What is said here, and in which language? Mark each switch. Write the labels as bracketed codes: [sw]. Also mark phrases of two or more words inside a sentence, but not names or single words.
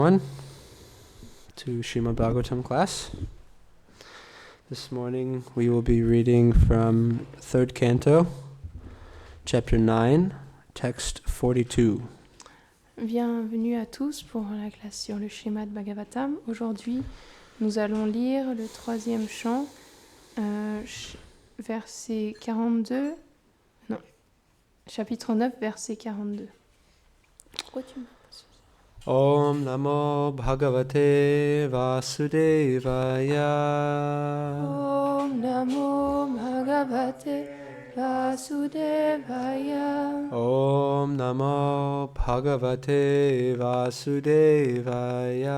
[en] Everyone to Srimad Bhagavatam class. This morning we will be reading from 3rd canto, chapter 9, text 42. [fr] Bienvenue à tous pour la classe sur le Srimad Bhagavatam. Aujourd'hui, nous allons lire le 3e chant, verset 42, chapitre 9, verset 42. Pourquoi tu me passes ? [sa] ॐ नमो भगवते वासुदेवाय. ॐ नमो भगवते वासुदेवाय. ॐ नमो भगवते वासुदेवाय.